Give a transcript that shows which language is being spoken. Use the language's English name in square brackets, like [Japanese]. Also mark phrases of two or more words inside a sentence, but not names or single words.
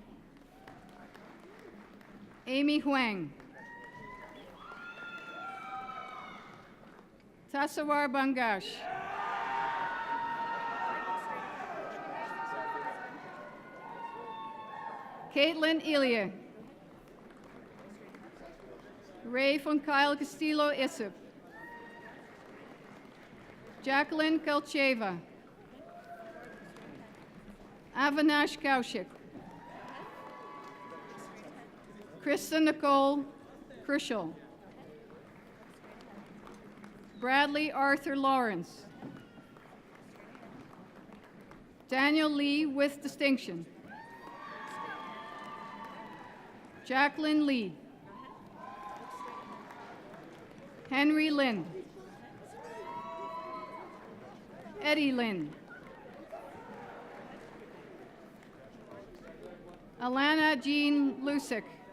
[English] Amy Huang. Tasawar Bangash. Caitlin Elia. Ray von Kyle Castillo Issip. Jacqueline Kalcheva. Avinash Kaushik. Krista Nicole Krishel. Bradley Arthur Lawrence. Daniel Lee with distinction. Jacqueline Lee. Henry Lynn. Eddie Lynn. Alana Jean Lusick.